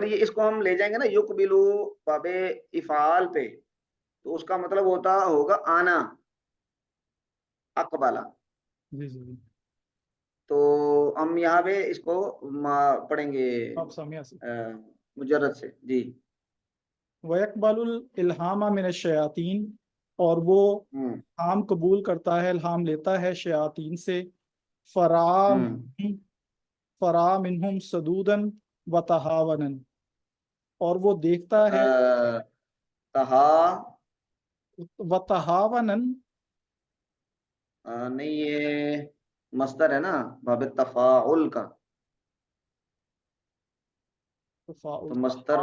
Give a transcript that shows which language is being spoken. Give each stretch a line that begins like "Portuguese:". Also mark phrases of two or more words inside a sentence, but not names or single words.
Hindi: अगर ये इसको हम ले जाएंगे ना युकबिलू बाबे इफाल पे, तो उसका मतलब होता होगा आना, अकबाला। जी जी जी। तो हम यहाँ पे इसको पढ़ेंगे आप सामिया से। अ, मुजर्रद से। जी।
Arabic: ويقبل الإلهام من الشياطين,
Hindi: और वो हम्म। इल्हाम कबूल करता है, इल्हाम लेता है शयातीन से।
Arabic: फरा हम्म। فرأى منهم صدودا وتهاونا,
Hindi: और वो देखता है,
Arabic: तहा وتهاونا,
Hindi: नहीं, ये मस्दर है ना,
Arabic: باب تفاعل
Hindi: का। तो मस्दर